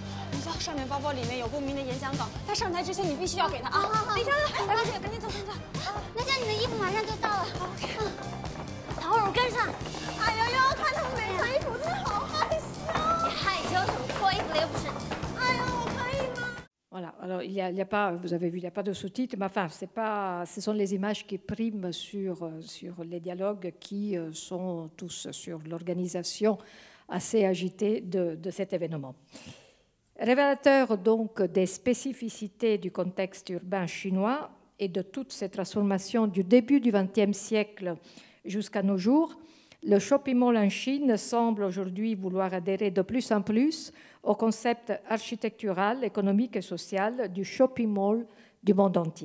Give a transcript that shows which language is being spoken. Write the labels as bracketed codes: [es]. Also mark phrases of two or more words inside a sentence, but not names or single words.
[zh] 你知道上面包包里面有公民的演讲稿，他上台之前你必须要给他啊。好。等一下，来不及了，赶紧走，赶紧走。那这样你的衣服马上就到了。唐宛如跟上。哎呦呦，看他们没穿衣服，我真的好害羞。你害羞什么？脱衣服了又不是。哎呦，我可以吗？ [fr] Voilà, alors il y a pas, vous avez vu, il n'y a pas de sous-titres, mais enfin, ce sont les images qui priment sur les dialogues qui sont tous sur l'organisation assez agitée de cet événement. Révélateur donc des spécificités du contexte urbain chinois et de toutes ces transformations du début du XXe siècle jusqu'à nos jours, le [en] shopping mall [fr] en Chine semble aujourd'hui vouloir adhérer de plus en plus au concept architectural, économique et social du [en] shopping mall [fr] du monde entier.